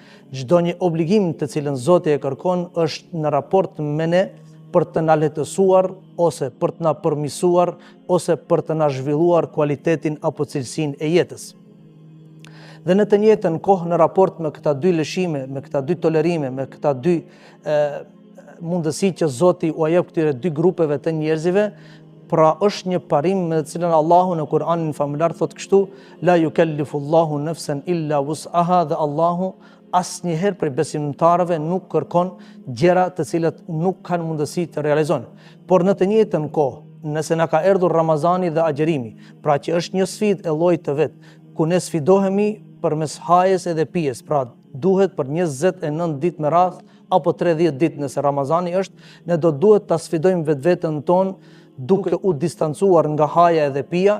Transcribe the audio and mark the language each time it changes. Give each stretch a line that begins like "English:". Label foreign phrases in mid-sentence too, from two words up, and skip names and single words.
Albanian: Çdo një obligim të cilën Zoti e kërkon është në raport me ne për të na lehtësuar ose për të na përmirësuar ose për të na zhvilluar kualitetin apo cilësinë e jetës. Dhe në të njëjtën kohë në raport me këta dy lëshime, me këta dy tolerime, me këta dy mundësi që Zoti u jep këtyre dy grupeve të njerëzve, pra është një parim me të cilën Allahu në Kur'anin famëlar thotë kështu:
Arabic: لا يكلف الله نفسا إلا وسعها,
Albanian: dhe Allahu asnjëherë prej besimtarëve nuk kërkon gjëra të cilat nuk kanë mundësi të realizojnë. Por në të njëjtën kohë, nëse na ka erdhur Ramazani dhe agjërimi, pra që është një sfidë e llojit të vet, ku ne sfidohemi përmes hajes edhe pijes, pra duhet për 29 ditë me radhë apo 30 ditë nëse Ramazani është, ne do duhet ta sfidojmë vetveten tonë duke u distancuar nga haja edhe pija.